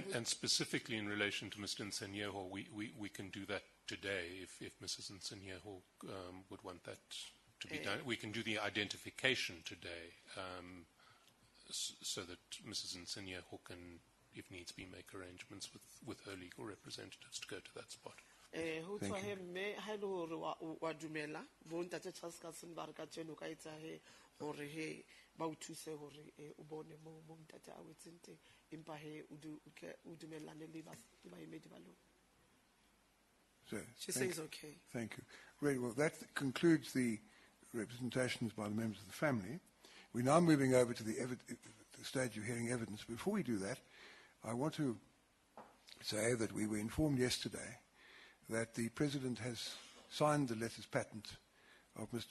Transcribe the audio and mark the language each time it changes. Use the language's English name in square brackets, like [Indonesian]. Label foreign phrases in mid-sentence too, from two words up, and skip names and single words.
[English] And specifically in relation to Mr. Nsenyeho, we can do that today if Mrs. Nsenyeho would want that to be done. We can do the identification today so that Mrs. Nsenyeho can, if needs be, make arrangements with her legal representatives to go to that spot. [Southern Sotho] Ho [English] Thank [Southern Sotho] tswa [English] you. [Southern Sotho] he mme ha ele hore wa dumela bo ntate Charles Carson ba re ka tseno ka etsa he hore he ba o thuse hore o bone mo ntate a wetseng teng empa he o dumellane le baemedi ba lona. [English] So, She thank- says okay. Thank you. Very well. That concludes the representations by the members of the family. We're now moving over to the stage of hearing evidence. Before we do that, I want to say that we were informed yesterday that the President has signed the letters patent of Mr.